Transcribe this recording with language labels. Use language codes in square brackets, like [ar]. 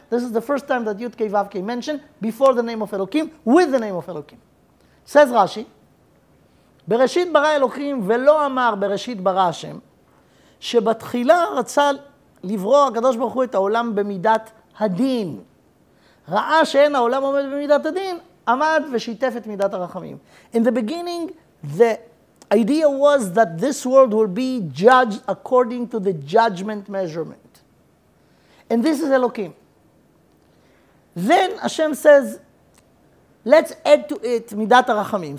[en] This is the first time that Yud Kei Vav Kei mentioned before the name of Elokim, with the name of Elokim. Says Rashi, [he] Bereshit bara Elokim velo amar Bereshit bara Hashem, שבתחילה רצה לברוא הקדוש ברוך הוא את העולם במידת הדין. ראה שאין העולם עומד במידת הדין, עמד ושיתף את מידת הרחמים. [en] In the beginning, the idea was that this world will be judged according to the judgment measurement. And this is Elokim. Then Hashem says, let's add to it Midat HaRachamim.